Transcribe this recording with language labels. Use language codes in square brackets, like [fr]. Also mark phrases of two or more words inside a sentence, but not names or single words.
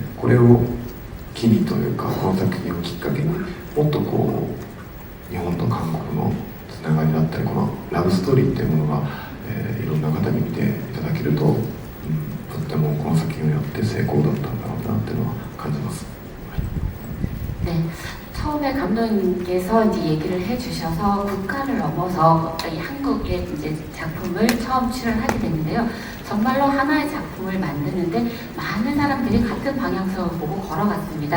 [ja] これを機にというか、この作品をきっかけにもっと日本と韓国のつながりだったり、このラブストーリーっていうものが、いろんな方に見ていただけると、とってもこの作品によって成功だったんだろうなっていうのは感じます。 [ko] 네, 처음에 감독님께서 이제 얘기를 해주셔서 국가를 넘어서 이 한국의 이제 작품을 처음 출연하게 됐는데요. 정말로 하나의 작품을 만드는데 많은 사람들이 같은 방향성을 보고 걸어갔습니다.